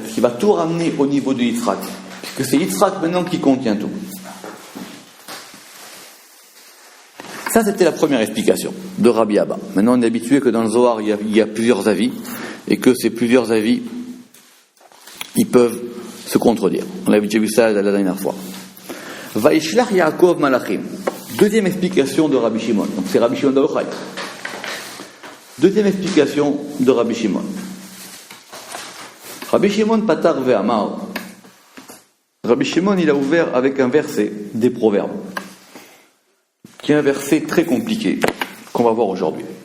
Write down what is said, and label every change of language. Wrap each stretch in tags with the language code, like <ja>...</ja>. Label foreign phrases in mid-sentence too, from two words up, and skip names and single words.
<fr>Puisqu'il va tout ramener au niveau de Yitzhak. Puisque c'est Yitzhak maintenant qui contient tout. Ça, c'était la première explication de Rabbi Abba. Maintenant, on est habitué que dans le Zohar, il y a plusieurs avis. Et que ces plusieurs avis, ils peuvent se contredire. On avait déjà vu ça la dernière fois.</fr> <he>וישלח יעקב מלאכים.</he> <fr>Deuxième explication de Rabbi Shimon. Donc c'est Rabbi Shimon Bar Yochai. Deuxième explication de Rabbi Shimon.</fr> <he>רבי שמעון פתח ואמר.</he> <fr>Rabbi Shimon, il a ouvert avec un verset des Proverbes, qui est un verset très compliqué qu'on va voir aujourd'hui.</fr>